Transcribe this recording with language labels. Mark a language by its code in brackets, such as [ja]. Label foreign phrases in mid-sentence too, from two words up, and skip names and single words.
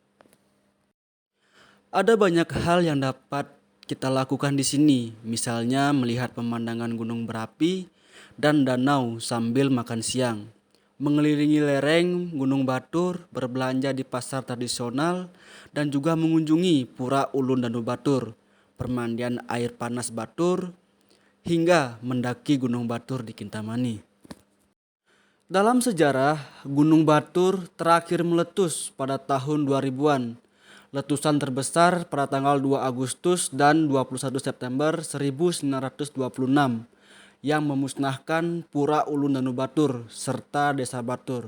[id] Ada banyak hal yang dapat kita lakukan di sini, misalnya melihat pemandangan gunung berapi dan danau sambil makan siang, mengelilingi lereng Gunung Batur, berbelanja di pasar tradisional, dan juga mengunjungi Pura Ulun Danau Batur, permandian air panas Batur, hingga mendaki Gunung Batur di Kintamani. Dalam sejarah, Gunung Batur terakhir meletus pada tahun 2000-an. Letusan terbesar pada tanggal 2 Agustus dan 21 September 1926 yang memusnahkan Pura Ulun Danau Batur serta Desa Batur.